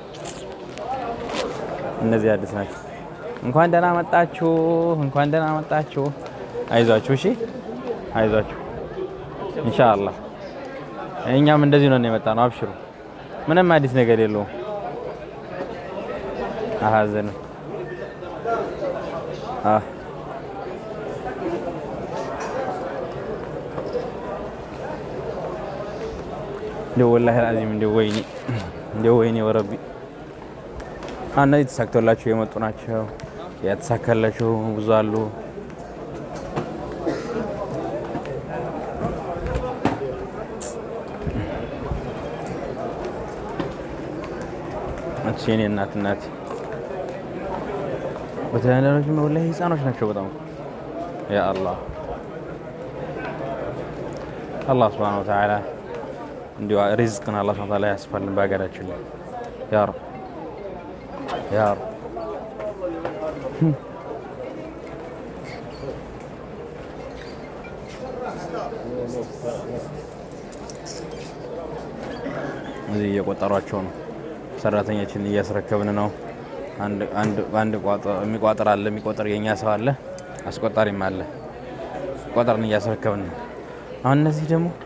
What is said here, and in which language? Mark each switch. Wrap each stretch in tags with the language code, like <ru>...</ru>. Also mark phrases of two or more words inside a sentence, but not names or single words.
<am>እነዚህ አዲስ ናቸው እንኳን ደህና መጣችሁ አይዟችሁ እሺ አይዟችሁ</am> <ar>إن شاء الله</ar> <am>እኛም እንደዚህ ነው የመጣነው አብሽሩ ምንም አዲስ ነገር የለውም አሃዘን እንደው</am> <ar>والله العظيم</ar> <am>እንደው ወይኔ ወረቢ እነዚህ ተሳክቶላቸው የመጡ ናቸው ያተሳካላቸው ብዙ አሉ እኔ እናት በተናነሮች والله ህፃኖች ናቸው በጣም</am> <ar>يا الله الله سبحانه وتعالى</ar> <am>እንዲሁ ሪዝቅን አላህ</am> <ar>سبحانه وتعالى</ar> <am>ያስፋልን በሀገራችን ላይ</am> <ar>يا رب يا رب</ar> <am>እዚህ እየቆጠሯቸው ነው ሰራተኞችን እያስረከብን ነው አንድ የሚቋጥር አለ የሚቆጥር የኛ ሰው አለ አስቆጣሪም አለ ቆጠርን እያስረከብን ነው አሁን እነዚህ ደግሞ</am>